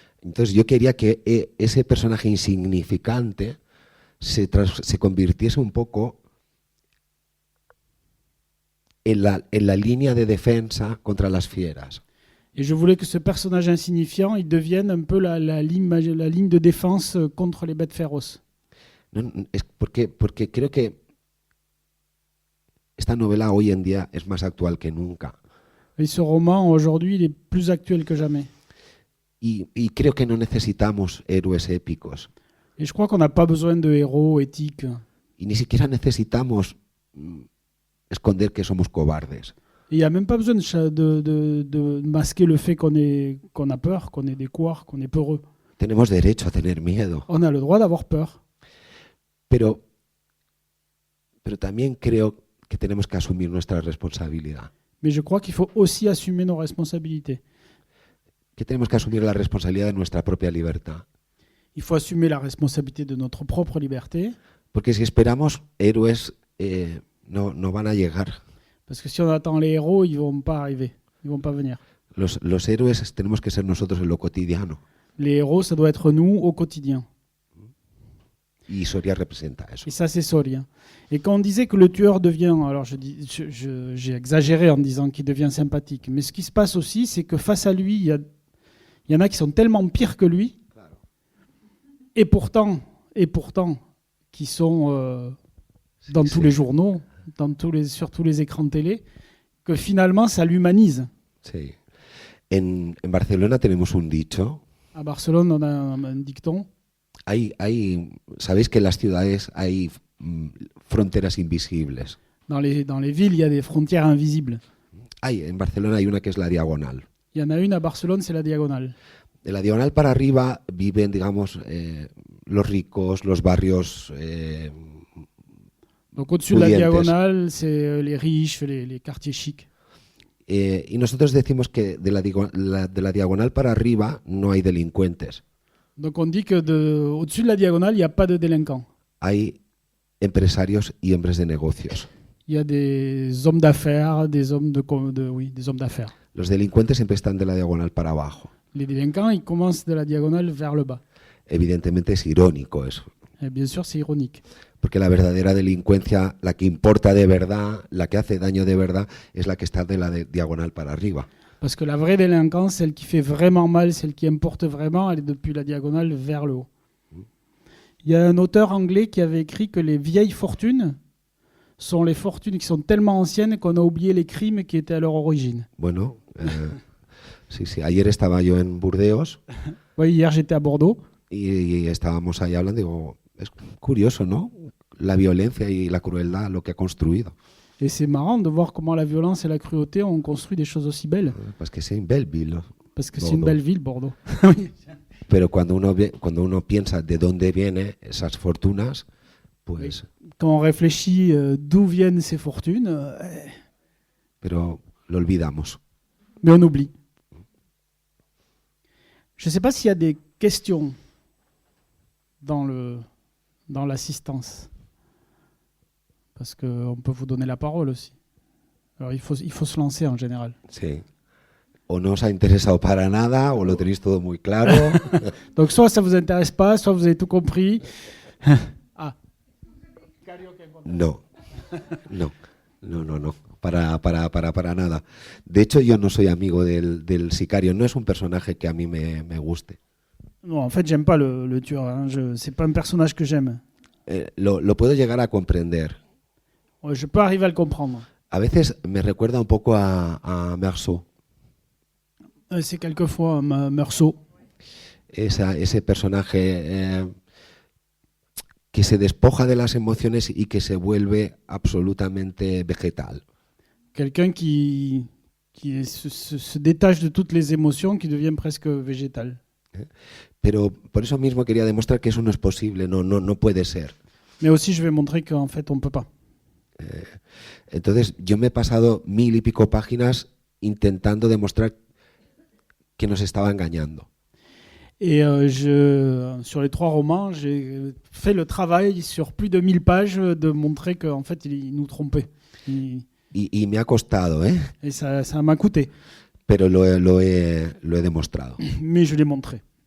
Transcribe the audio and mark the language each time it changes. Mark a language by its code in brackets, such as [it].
[es] Entonces yo quería que ese personaje insignificante se convirtiese un poco en la línea de defensa contra las fieras. [fr] Et je voulais que ce personnage insignifiant, il devienne un peu la ligne de défense contre les bêtes féroces. [es] No, es porque creo que esta novela hoy en día es más actual que nunca. [fr] Et ce roman, aujourd'hui, il est plus actuel que jamais. [es] Y creo que no necesitamos héroes épicos. [fr] Et je crois qu'on n'a pas besoin de héros éthiques. [es] Y ni siquiera necesitamos esconder que somos cobardes. [fr] Et il n'y a même pas besoin de masquer le fait qu'on a peur, qu'on est des couards, qu'on est peureux. [es] Tenemos derecho a tener miedo. [fr] On a le droit d'avoir peur. [es] Pero también creo que tenemos que asumir nuestra responsabilidad. [fr] Mais je crois qu'il faut aussi assumer nos responsabilités. [es] Que tenemos que asumir la responsabilidad de nuestra propia libertad. [fr] Il faut assumer la responsabilité de notre propre liberté. [es] Porque si esperamos héroes, no van a llegar. [fr] Parce que si on attend les héros, ils vont pas arriver. Ils vont pas venir. [es] Los héroes tenemos que ser nosotros en lo cotidiano. [fr] Les héros, ça doit être nous au quotidien. [es] Y Soria representa eso. [fr] Et ça, c'est Soria. Et quand on disait que le tueur devient... Alors, j'ai exagéré en disant qu'il devient sympathique. Mais ce qui se passe aussi, c'est que face à lui, il y en a qui sont tellement pires que lui. Et pourtant qui sont dans tous les journaux, sur tous les écrans de télé, que finalement, ça l'humanise. [es] Sí. En Barcelona tenemos un dicho. [fr] À Barcelone, on a un dicton. [es] Sabéis que en las ciudades hay fronteras invisibles. [fr] Dans les villes, il y a des frontières invisibles. [es] En Barcelona hay una que es la diagonal. [fr] Il y en a une à Barcelone, c'est la diagonale. [es] De la diagonal para arriba viven, digamos, los ricos, los barrios. [fr] Donc au-dessus de la diagonale, c'est les riches, les quartiers chics. [es] Y nosotros decimos que de la diagonal para arriba no hay delincuentes. [fr] Donc on dit que au-dessus de la diagonale, il n'y a pas de délinquants. [es] Hay empresarios y hombres de negocios. [fr] Il y a des hommes d'affaires, des hommes des hommes d'affaires. [es] Los delincuentes siempre están de la diagonal para abajo. [fr] Les délinquants, ils commencent de la diagonale vers le bas. [es] Evidentemente es irónico eso. [fr] Et bien sûr, c'est ironique. [es] Porque la verdadera delincuencia, la que importa de verdad, la que hace daño de verdad, es la que está de la diagonal para arriba. [fr] Parce que la vraie délinquance, celle qui fait vraiment mal, celle qui importe vraiment, elle est depuis la diagonale vers le haut. Il y a un auteur anglais qui avait écrit que les vieilles fortunes sont les fortunes qui sont tellement anciennes qu'on a oublié les crimes qui étaient à leur origine. [es] Bueno, Sí, sí. Ayer estaba yo en Burdeos [fr] Oui, hier j'étais à Bordeaux. [es] y estábamos ahí hablando. Digo, es curioso, ¿no? La violencia y la crueldad, lo que ha construido. [fr] Et c'est marrant de voir comment la violence et la cruauté ont construit des choses aussi belles. Parce que c'est une belle ville. Parce que c'est une Bordeaux. belle ville, Bordeaux. Oui. [es] Pero cuando uno piensa de dónde vienen esas fortunas, pues, [fr] Quand on réfléchit d'où viennent ces fortunes, [es] pero lo olvidamos. [fr] mais on oublie. Je ne sais pas s'il y a des questions dans l'assistance. Parce qu'on peut vous donner la parole aussi. Alors il faut se lancer en général. [es] Sí. O no os ha interesado para nada, o lo tenéis todo muy claro. [fr] Donc soit ça ne vous intéresse pas, soit vous avez tout compris. Ah. [es] No, no, no, no, no. Para nada. De hecho, yo no soy amigo del sicario. No es un personaje que a mí me guste. [fr] Non, en fait, j'aime pas le tueur. Hein. C'est pas un personnage que j'aime. [es] Lo puedo llegar a comprender. [fr] Je peux arriver à le comprendre. [es] A veces me recuerda un poco a Meursault. [fr] C'est quelquefois Meursault. [es] Ese personaje que se despoja de las emociones y que se vuelve absolutamente vegetal. [fr] Quelqu'un qui se détache de toutes les émotions, qui devient presque végétal. [es] Pero por eso mismo quería demostrar que eso no es posible, no puede ser. [fr] Mais aussi, je vais montrer qu'en fait, on ne peut pas. [es] Entonces, yo me he pasado 1000 y pico páginas intentando demostrar que nos estaba engañando. [fr] Et sur les 3 romans, j'ai fait le travail sur plus de 1000 pages de montrer qu'en fait, il nous trompait. [es] Y me ha costado, [fr] Et ça m'a coûté. [es] Pero lo he demostrado. [fr] Mais je l'ai montré.